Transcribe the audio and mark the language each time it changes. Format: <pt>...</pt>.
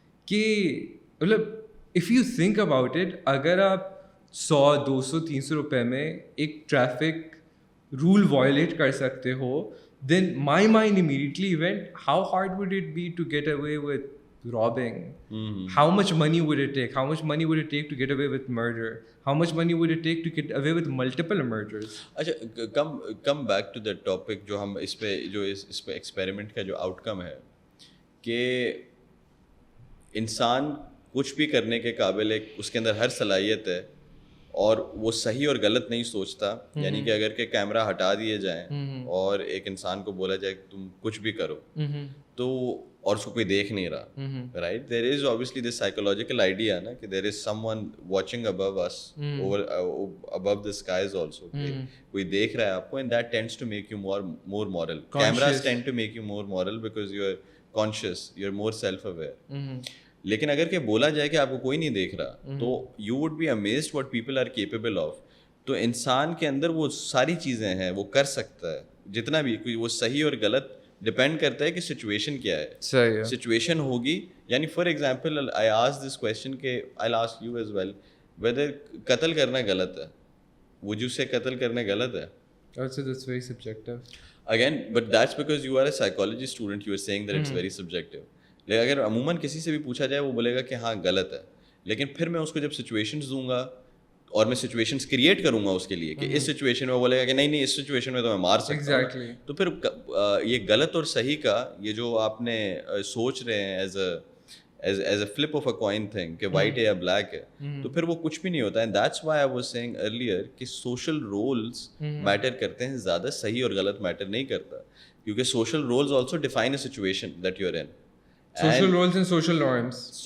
<en>کہ مطلب if you think about it,</en> <ur>اگر آپ 100, 200, 300 روپے میں ایک ٹریفک رول وائلیٹ کر سکتے ہو,</ur> <en>then my mind immediately went, how hard would it be to get away with robbing? How much money would it take? How much money would it take to get away with murder? How much money would it take to get away with multiple murders?</en> <ur>اچھا,</ur> <en>come back to that topic</en> <ur>جو ہم اس پہ experiment کا جو out کم ہے کہ انسان کچھ بھی کرنے کے قابل ہے, اس کے اندر ہر صلاحیت ہے, اور وہ صحیح اور غلط نہیں سوچتا. یعنی کہ اگر کہ کیمرہ ہٹا دیے جائیں اور ایک انسان کو بولا جائے کہ تم کچھ بھی کرو, تو اور اس کو کوئی دیکھ نہیں رہا, right,</ur> <en>there is obviously this psychological idea</en> <ur>نا کہ</ur> <en>there is someone watching above us, above the skies also,</en> <ur>کوئی دیکھ رہا ہے آپ کو,</ur> <en>and that tends to make you more moral. Cameras tend to make you more moral because you are conscious, you are more self-aware.</en> <ur>لیکن اگر کہ بولا جائے کہ آپ کو کوئی نہیں دیکھ رہا, تو</ur> <en>You would be amazed what people are capable of.</en> <ur>تو انسان کے اندر وہ ساری چیزیں ہیں, وہ کر سکتا ہے جتنا بھی. وہ صحیح اور غلط ڈپینڈ کرتا ہے کہ سچویشن کیا ہے.</ur> <en>situation ہوگی, یعنی for example I ask this question کہ I ask you as well, whether</en> <ur>قتل کرنا غلط ہے,</ur> <en>Would you say قتل کرنا غلط ہے؟ That's very subjective. Again, but that's because you are a psychology student, you are saying that it's very subjective.</en> <ur>لیکن اگر عموماً کسی سے بھی پوچھا جائے, وہ بولے گا کہ ہاں غلط ہے. لیکن پھر میں اس کو جب سچویشنز دوں گا اور میں سچویشنز کریٹ کروں گا اس کے لیے کہ اس سچویشن میں, وہ بولے گا کہ نہیں اس سچویشن میں تو میں مار سکتا ہوں. تو پھر یہ غلط اور صحیح کا یہ جو آپ نے سوچ رہے ہیں</ur> <en>as a flip of a coin thing</en> <ur>کہ وائٹ ہے یا بلیک ہے, تو پھر وہ کچھ بھی نہیں ہوتا.</ur> <en>and that's why I was saying earlier کہ social roles matter کرتے ہیں زیادہ,</en> <ur>صحیح اور غلط میٹر نہیں کرتا,</ur> <en>کیونکہ social roles also define a situation that you are in. Social roles and social norms.</en>